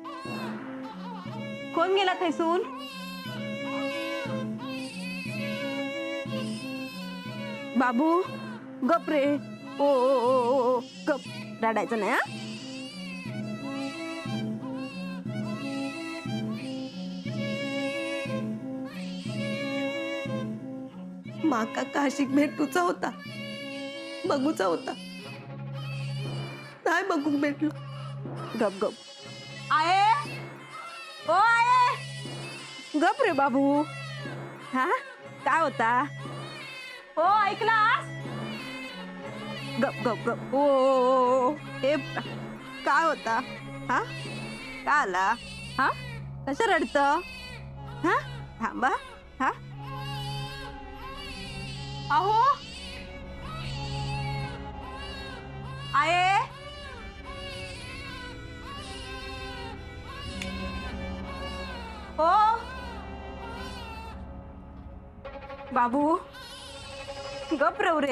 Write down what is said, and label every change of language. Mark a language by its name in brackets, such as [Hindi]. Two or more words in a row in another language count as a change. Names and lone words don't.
[Konkani] कोण गेला थैसून? बाबू गप रे. ओ ओ ओ ओ ओ गप. रडायचं नाही हा. माका काशीक भेटूचा होता, बघूचा होता, नाही बघूक भेटलो. गप गप. आये ओ आये. गप रे बाबू. हा काय होता? हो ऐकलास? गप गप गप. ओ ओ ओ ओ. ए काय होता? हा काय आला? हा कसं रडत? हा थांबा. हा अहो आये. ओ बाबू गप रव रे.